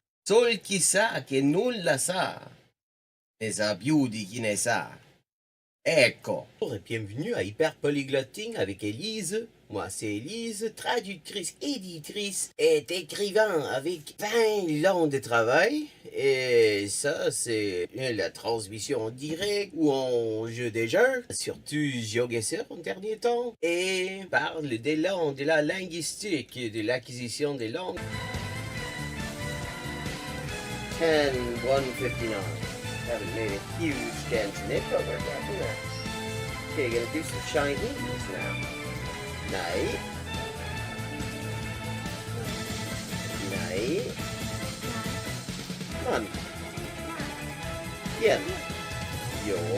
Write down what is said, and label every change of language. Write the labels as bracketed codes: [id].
[it] Sol chi sa che nulla sa, ne sa più di chi ne sa. Ecco. [fr] Bonjour et bienvenue à Hyper Polyglotting avec Élise. Moi, c'est Élise, traductrice, éditrice et écrivain avec 20 ans de travail. Et ça, c'est la transmission en direct ou en jeu des jeux, surtout GeoGuessr en dernier temps. Et parle des langues, de la linguistique et de l'acquisition des langues. 10-159. [en] Haven't made a huge dent in it, but we're getting there. Okay, gonna do some Chinese now. Night. Night. Come on. Yeah. Yo.